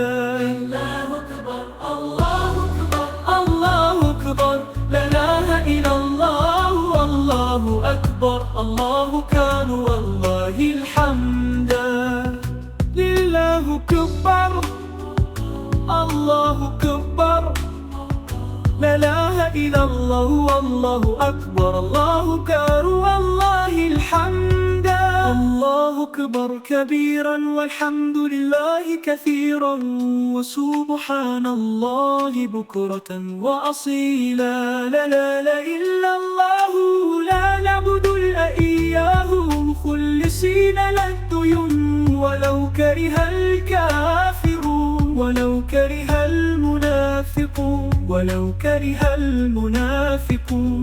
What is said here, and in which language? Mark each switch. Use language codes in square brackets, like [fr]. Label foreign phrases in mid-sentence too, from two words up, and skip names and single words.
[ar] الله أكبر، الله أكبر، الله أكبر، لا إله إلا الله، والله أكبر، الله أكبر، ولله الحمد. لله أكبر، الله أكبر، لا إله إلا الله، والله أكبر، الله أكبر، ولله الحمد. الله أكبر كبيرا والحمد لله كثيرا وسبحان الله بكرة وأصيلا. لا إله إلا الله، لا نعبد إلا إياه مخلصين له الدين ولو كره الكافرون ولو كره المنافقون ولو كره المنافقون.